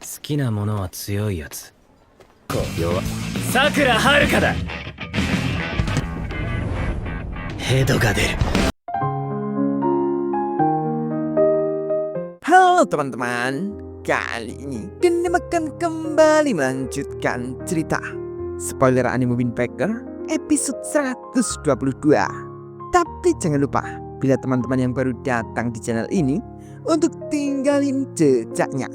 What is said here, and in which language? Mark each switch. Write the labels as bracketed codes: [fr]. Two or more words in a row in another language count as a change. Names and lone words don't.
[ja] きなものは強いやつ。弱。さくらはるかだ。ヘドが出る。 [id] Halo teman-teman, kali ini Gundam akan kembali melanjutkan cerita spoiler anime Windbreaker episode 122. Tapi jangan lupa, bila teman-teman yang baru datang di channel ini, untuk tinggalin jejaknya.